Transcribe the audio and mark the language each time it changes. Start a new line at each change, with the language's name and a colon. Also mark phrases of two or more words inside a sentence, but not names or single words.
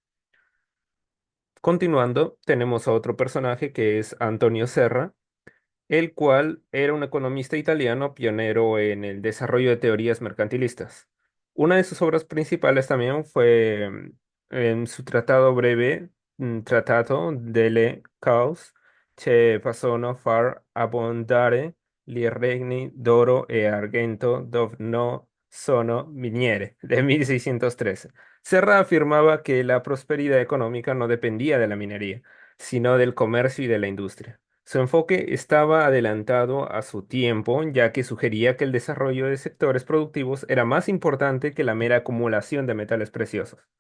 Spanish: Continuando, tenemos a otro personaje que es Antonio Serra, el cual era un economista italiano pionero en el desarrollo de teorías mercantilistas. Una de sus obras principales también fue en su tratado breve, Trattato delle cause che possono far abbondare gli regni d'oro e argento dove no sono miniere, de 1613. Serra afirmaba que la prosperidad económica no dependía de la minería, sino del comercio y de la industria. Su enfoque estaba adelantado a su tiempo, ya que sugería que el desarrollo de sectores productivos era más importante que la mera acumulación de metales preciosos.